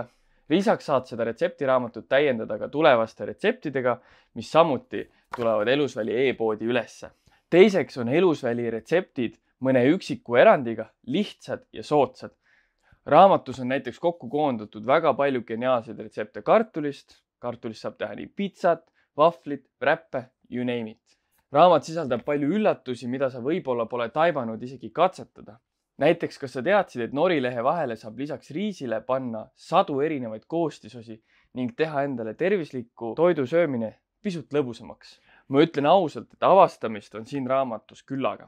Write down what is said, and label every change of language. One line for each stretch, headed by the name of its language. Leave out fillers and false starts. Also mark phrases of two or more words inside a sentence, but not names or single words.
Estonian: Lisaks saad seda retseptiraamatut täiendada ka tulevaste retseptidega, mis samuti tulevad Elusväli e-poodi ülesse. Teiseks on Elusväli retseptid mõne üksiku erandiga lihtsad ja soodsad. Raamatus on näiteks kokku koondatud väga palju geniaalseid retsepte kartulist. Kartulist saab teha nii pitsat, vahvlit, räppe,
English: you name it.
Estonian: Raamat sisaldab palju üllatusi, mida sa võib-olla pole taibanud isegi katsetada. Näiteks, kas sa teadsid, et norilehe vahele saab lisaks riisile panna 100 erinevaid koostisosi ning teha endale tervisliku toidu söömine pisut lõbusamaks? Ma ütlen ausalt, et avastamist on siin raamatus küllaga.